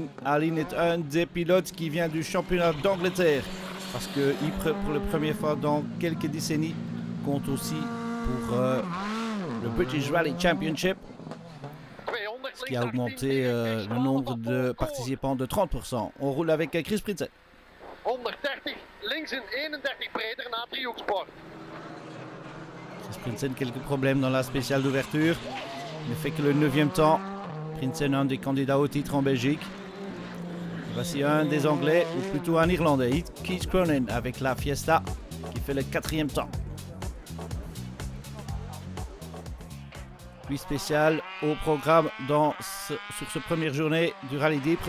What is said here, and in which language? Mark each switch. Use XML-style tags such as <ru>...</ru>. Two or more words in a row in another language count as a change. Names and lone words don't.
<fr>Alin est un des pilotes qui vient du championnat d'Angleterre parce que Ypres, pour la première fois dans quelques décennies, compte aussi pour le British Rally Championship, ce qui a augmenté le nombre de participants de 30%. On roule avec Chris Prinsen.</fr> <nl>130, links in 31 breder na driehoeksport.</nl> <fr>Chris Prinsen, quelques problèmes dans la spéciale d'ouverture. Il ne fait que le 9e temps. Prinsen, un des candidats au titre en Belgique. Voici un des Anglais, ou plutôt un Irlandais, Keith Cronin, avec la Fiesta, qui fait le 4e temps. Puis spécial au programme sur cette première journée du Rallye d'Ypres.</fr>